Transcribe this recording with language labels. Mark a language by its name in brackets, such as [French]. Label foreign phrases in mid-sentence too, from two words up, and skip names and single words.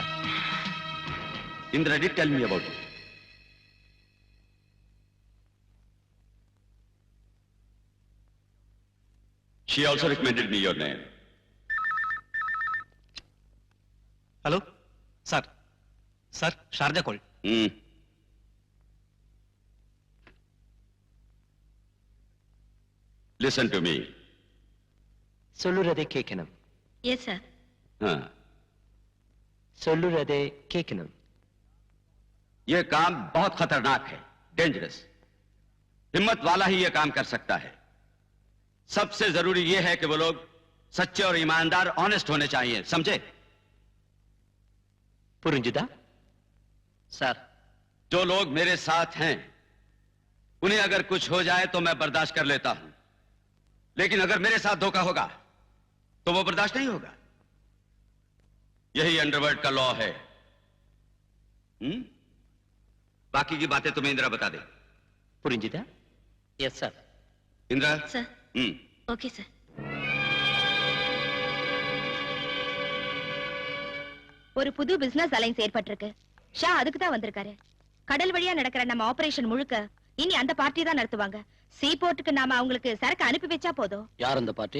[English] Indra did tell me about it. She also recommended me your name. Hello? Sir. Sir, Sharjah call. Listen to me. [Tamil] சொல்லுறதை கேட்கணும். [English] Yes, sir. [Tamil] சொல்லுறதை கேட்கணும். [Hindi] यह काम बहुत खतरनाक है, डेंजरस. हिम्मत वाला ही यह काम कर सकता है. सबसे जरूरी यह है कि वो लोग सच्चे और ईमानदार, ऑनेस्ट होने चाहिए, समझे? [Tamil] புரிஞ்சுதா? [English] Sir. [Hindi] जो लोग मेरे साथ हैं, उन्हें अगर कुछ हो जाए तो मैं बर्दाश्त कर लेता हूं, लेकिन अगर मेरे साथ धोखा होगा तो वो बर्दाश्त नहीं होगा. यही अंडरवर्ल्ड का लॉ है. बाकी की बातें तुम्हें इंदिरा बता दे. [Tamil] புரிஞ்சுதா? [English] Yes, sir. इंदिरा. Sir. Okay, sir. [Tamil] ஒரு புது [English] business alliance [Tamil] ஏற்பட்டிருக்கு. ஷா அதுக்கு தான் வந்திருக்காரு. கடல் வழியா நடக்கிற நம்ம ஆபரேஷன் முழுக்க இனி அந்த பார்ட்டி தான் நடத்துவாங்க. சீபோர்ட்டுக்கு நாம அவங்களுக்கு சரக்கு அனுப்பி வச்சா போதும். யார் அந்த பார்ட்டி?